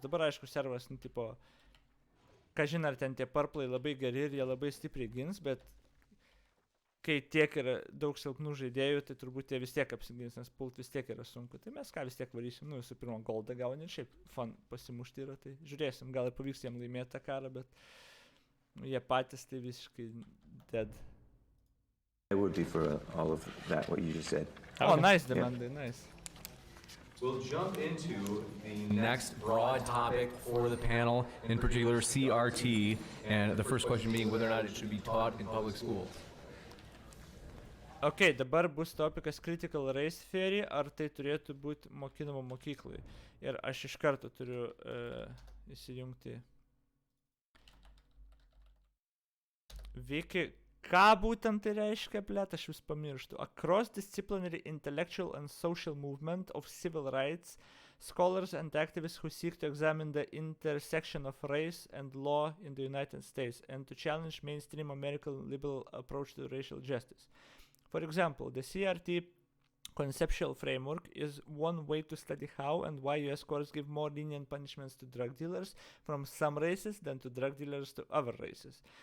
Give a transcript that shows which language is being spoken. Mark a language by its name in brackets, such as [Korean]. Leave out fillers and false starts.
[Lithuanian] Dabar, aišku, servas, nu, tipo, kažin ar ten tie parplai labai geri ir jie labai stipriai gins, bet kai tiek yra daug silpnų žaidėjų, tai turbūt jie vis tiek apsigins, nes pult vis tiek yra sunku. Tai mes ką vis tiek varysim, nu visų pirma goldą gauni ir šiaip fun pasimušti yra, tai žiūrėsim, gal ir pavyks jiem laimėti tą karą, bet jie patys tai visiškai dead. [English] I would be for all of that, what you just said. Oh, nice, Demandai, nice. We'll jump into the next broad topic for the panel, in particular CRT, and the first question being whether or not it should be taught in public schools. [Lithuanian] Ok, dabar bus topikas critical race theory, ar tai turėtų būti mokinama mokyklai. Ir aš iš karto turiu įsijungti Viki. Ką būtent tai reiškia, blėt, aš vis pamirštu. [English] A cross-disciplinary intellectual and social movement of civil rights, scholars and activists who seek to examine the intersection of race and law in the United States and to challenge mainstream American liberal approach to racial justice. For example, the CRT conceptual framework is one way to study how and why US courts give more lenient punishments to drug dealers from some races than to drug dealers to other races.